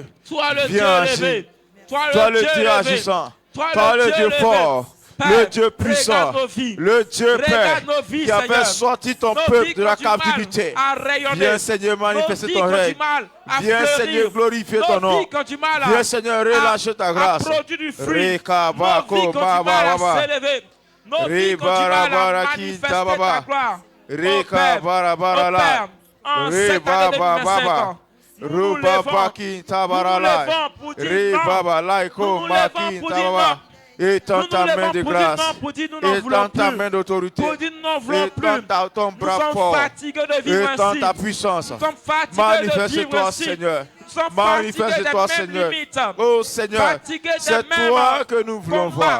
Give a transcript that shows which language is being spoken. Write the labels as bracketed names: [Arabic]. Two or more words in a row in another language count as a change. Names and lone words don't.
[French] Viens agir. Toi le Dieu agissant. Toi le Dieu fort. Le Dieu puissant, le Dieu Père, qui a fait sortir ton peuple de la captivité. Viens, Seigneur, manifester ton règne. Viens, Seigneur, glorifier ton nom. Viens, Seigneur, relâcher ta grâce. Reka bako baba baba. Reba baraki tababa. Reka barabara la. Reba baba. Ruba baki tabarala. Reba laiko maki tababa. Étends ta main de grâce, étends ta main d'autorité, étends ton bras fort, étends ta puissance. Manifeste-toi, Seigneur. Manifeste-toi, Seigneur. Oh Seigneur, c'est toi que nous voulons voir.